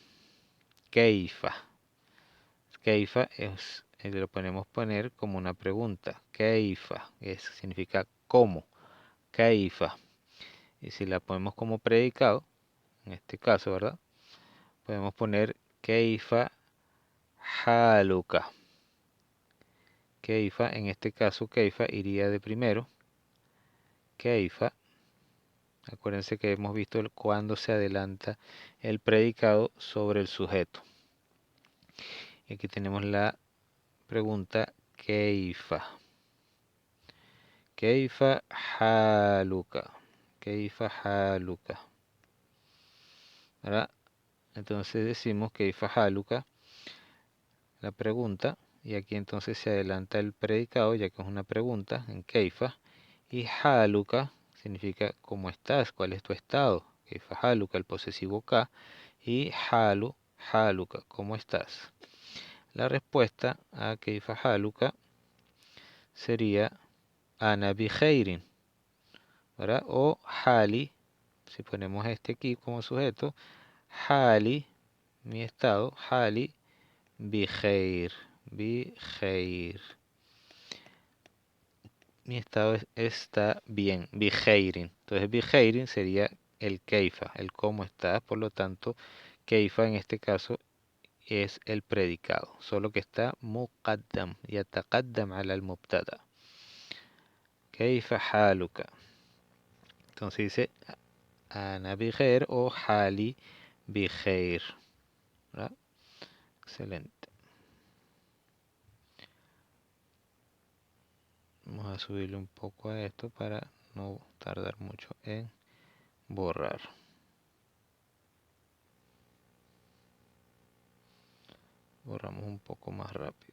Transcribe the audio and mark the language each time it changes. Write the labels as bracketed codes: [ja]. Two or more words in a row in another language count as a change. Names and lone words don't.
[es] Keifa. Keifa lo podemos poner como una pregunta. Keifa significa cómo. Keifa. Y si la ponemos como predicado, en este caso, ¿verdad?, podemos poner [ar] كيف حالك. [es] Keifa, en este caso, keifa iría de primero. Keifa. Acuérdense que hemos visto cuando se adelanta el predicado sobre el sujeto. Y aquí tenemos la pregunta keifa. [ar] كيف حالك. كيف حالك. [es] ¿Verdad? Entonces decimos [ar] كيف حالك, [es] la pregunta, y aquí entonces se adelanta el predicado, ya que es una pregunta en keifa, y haluka significa cómo estás, cuál es tu estado. [ar] كيف حالك, [es] el posesivo ka, y haluka, cómo estás. La respuesta a [ar] كيف حالك [es] sería [ar] أنا بخير, [es] ¿verdad? O hali, si ponemos este aquí como sujeto, hali, mi estado, [ar] حالي بخير، بخير. [es] Mi estado está bien, [ar] بخير. [es] Entonces [ar] بخير [es] sería el keifa, el cómo está, por lo tanto, keifa en este caso es el predicado, solo que está [ar] مقدم، يتقدم على المبتدأ. كيف حالك. [es] Entonces dice [ar] أنا بخير [es] o [ar] حالي بخير. [es] ¿Verdad? Excelente. Vamos a subirle un poco a esto para no tardar mucho en borrar. Borramos un poco más rápido.